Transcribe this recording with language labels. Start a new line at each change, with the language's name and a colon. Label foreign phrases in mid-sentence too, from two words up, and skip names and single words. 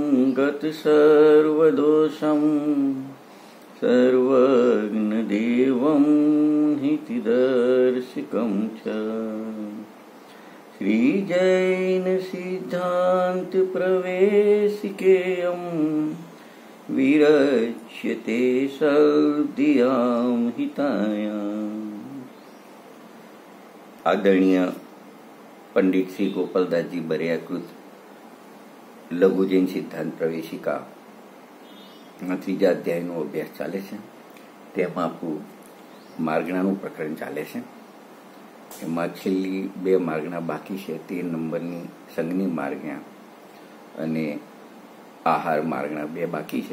Sanskrit: गतसर्वदोषं सर्वज्ञदेवं हितदर्शकं च श्रीजैनसिद्धान्तप्रवेशिकेयं विरच्यते सद्धियां हितायाम्।
Gujarati: आदरणीय पंडित श्री गोपालदास जी बरियाकृत लघु जैन सिद्धांत प्रवेशिका ત્રીજા અધ્યાયનો અભ્યાસ ચાલે છે। તેમાં આપણું માર્ગણાનું પ્રકરણ ચાલે છે। એમાં છેલ્લી બે માર્ગણા બાકી છે। 13 નંબરની સંજ્ઞી માર્ગણા અને આહાર માર્ગણા બે બાકી છે।